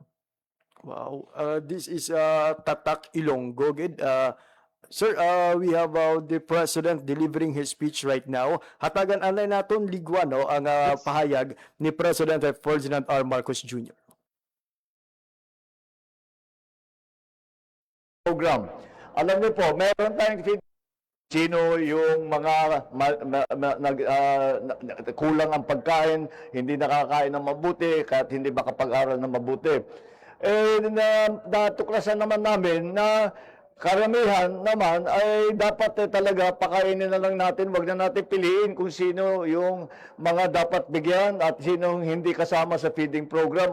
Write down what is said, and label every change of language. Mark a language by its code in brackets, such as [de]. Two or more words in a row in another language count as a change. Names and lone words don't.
[en] Wow. This is Tatak Ilonggo. Sir, we have the President delivering his speech right now. [hil] Hatagan anay naton ligwan ang pahayag ni President Ferdinand R. Marcos Jr. Program. [tl] Alam niyo po, meron tayong sino yung mga kulang ang pagkain, hindi nakakain ng mabuti, kahit hindi makapag-aral ng mabuti. Natuklasan naman namin na karamihan naman ay dapat talaga pakainin na lang natin, wag na natin piliin kung sino yung mga dapat bigyan at sino hindi kasama sa [en] feeding program.